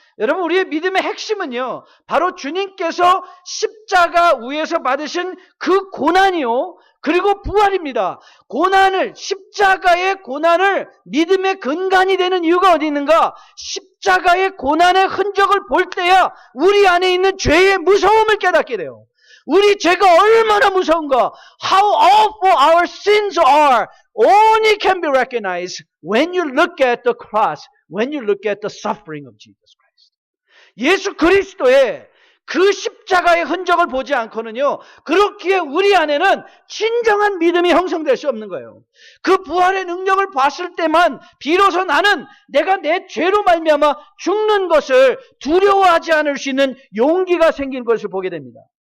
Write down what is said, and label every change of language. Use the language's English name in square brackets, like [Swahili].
[Korean] 여러분 우리의 믿음의 핵심은요 바로 주님께서 십자가 위에서 받으신 그 고난이요 그리고 부활입니다. 십자가의 고난을 믿음의 근간이 되는 이유가 어디 있는가? 십자가의 고난의 흔적을 볼 때야 우리 안에 있는 죄의 무서움을 깨닫게 돼요. 우리 죄가 얼마나 무서운가? [English] How awful our sins are only can be recognized when you look at the cross, when you look at the suffering of Jesus Christ. [Korean] 예수 그리스도의 그 십자가의 흔적을 보지 않고는요, 그렇기에 우리 안에는 진정한 믿음이 형성될 수 없는 거예요. 그 부활의 능력을 봤을 때만 비로소 나는 내가 내 죄로 말미암아 죽는 것을 두려워하지 않을 수 있는 용기가 생긴 것을 보게 됩니다.